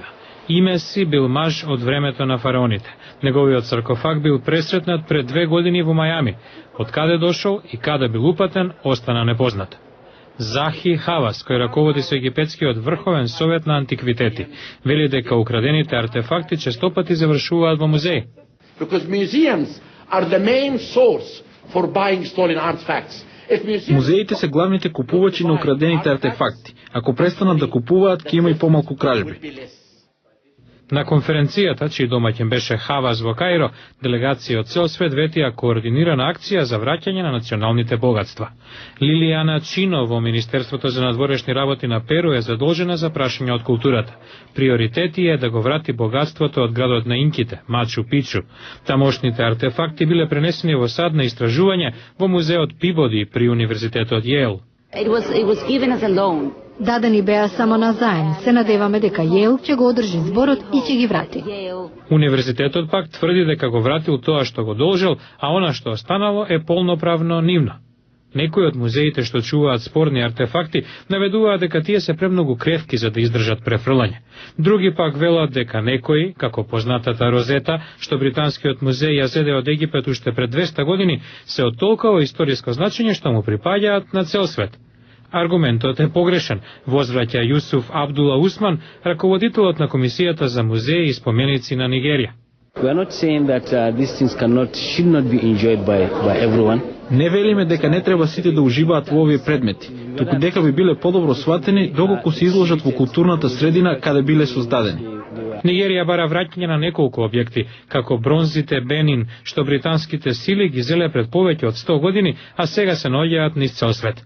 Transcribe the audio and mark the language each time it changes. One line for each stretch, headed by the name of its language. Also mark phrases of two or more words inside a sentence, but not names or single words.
Macedonian: Имеси бил маж од времето на фараоните. Неговиот саркофаг бил пресретнат пред 2 години во Мајами. Од каде дошол и каде бил упатен, остана непознат. Захи Хавас, кој раководи со египетскиот врховен совет на антиквитети, вели дека украдените артефакти честопати завршуваат во музеи.
English: are the main source for buying stolen artifacts.
Macedonian: Музеите се главните купувачи на украдените артефакти. Ако престанат да купуваат, ќе има и помалку кражби. На конференцијата, чиј домаќин беше Хавас во Каиро, делегација од цел свет ветија координирана акција за враќање на националните богатства. Лилијана Чино во Министерството за надворешни работи на Перу е задолжена за прашање од културата. Приоритети е да го врати богатството од градот на инките, Мачу Пичу. Тамошните артефакти биле пренесени во сад на истражување во музеот Пибоди при Универзитетот Јейл.
English: It was given as a loan.
Macedonian: Дадени беа само на заем. Се надеваме дека Јейл ќе го одржи зборот и ќе ги врати. Универзитетот пак тврди дека го вратил тоа што го должел, а она што останало е полноправно нивно. Некои од музеите што чуваат спорни артефакти наведуваат дека тие се премногу кревки за да издржат префрлање. Други пак велат дека некои, како познатата Розета, што британскиот музеј ја зеде од Египет уште пред 200 години, се од толкова историско значење што му припаѓаат на цел свет. Аргументот е погрешен, возвраќа Јусуф Абдула Усман, раководителот на Комисијата за музеи и споменици на Нигерија.
English: We are not saying that these things should not be enjoyed by everyone.
Macedonian: Не велиме дека не треба сите да уживаат во овие предмети, туку дека би биле подобро сватени доколку се изложат во културната средина каде биле создадени. Нигерија бара враќање на неколку објекти, како бронзите Бенин, што британските сили ги зеле пред повеќе од 100 години, а сега се наоѓаат низ цел свет.